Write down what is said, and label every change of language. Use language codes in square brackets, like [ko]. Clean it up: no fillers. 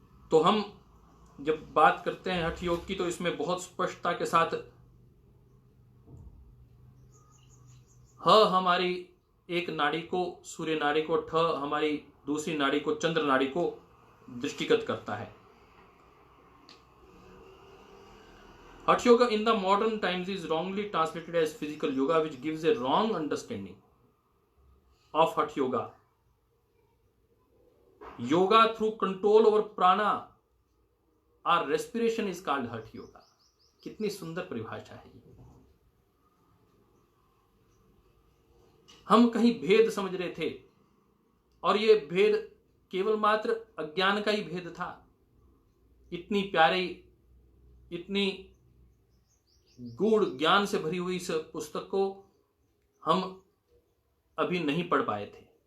[hi] तो हम जब बात करते हैं हठ योग की तो इसमें बहुत स्पष्टता के साथ ह हमारी एक नाड़ी को सूर्य नाड़ी को, ठ हमारी दूसरी नाड़ी को चंद्र नाड़ी को दृष्टिगत करता है। [en] Hatha yoga in the modern times is wrongly translated as physical yoga, which gives a wrong understanding of Hatha yoga. Yoga through control over prana or respiration is called Hatha yoga. [hi] कितनी सुंदर परिभाषा है ये। हम कहीं भेद समझ रहे थे और ये भेद केवल मात्र अज्ञान का ही भेद था। इतनी प्यारी, इतनी गूढ़ ज्ञान से भरी हुई इस पुस्तक को हम अभी नहीं पढ़ पाए थे।